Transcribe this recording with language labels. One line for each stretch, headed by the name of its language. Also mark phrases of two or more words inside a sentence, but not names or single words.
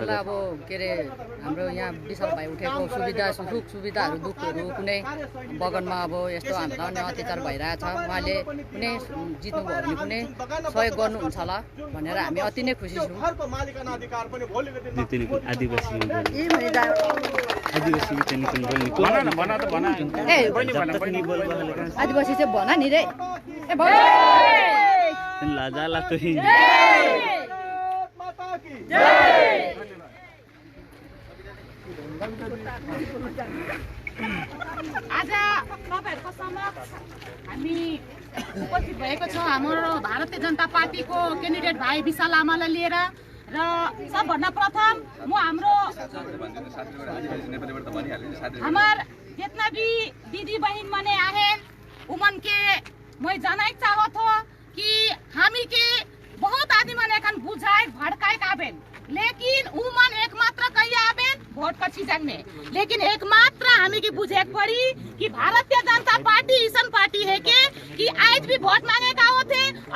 Nepali: हामीलाई अब के अरे हाम्रो यहाँ विशाल भाइ उठेको सुख सुविधाहरू दुःखहरू कुनै बगानमा अब यस्तो हामीलाई नै अत्याचार भइरहेछ उहाँले कुनै जित्नुभयो भने कुनै सहयोग गर्नुहुन्छ होला भनेर हामी अति नै खुसी छौँ आदिवासी चाहिँ भन नि रे लाजाला तो ही आज तपाईहरुको समक्ष हामी उपस्थित भएको छौं हाम्रो भारतीय जनता पार्टीको क्यान्डिडेट भाइ विशाल लामालाई लिएर र सबभन्दा प्रथम म हाम्रो
Sadri: हमार जितना भी दीदी बहन मने आहे उमन के मैं जनाई चाहत हो कि हामी के बहुत आदमी मन एखन बुझाए भड़काए आबेन लेकिन उमन एकमात्र कही आबेन वोट का सीजन में लेकिन एकमात्र हामी की बुझे पड़ी कि भारतीय जनता पार्टी ऐसा पार्टी है कि आज भी वोट मांगे का होते और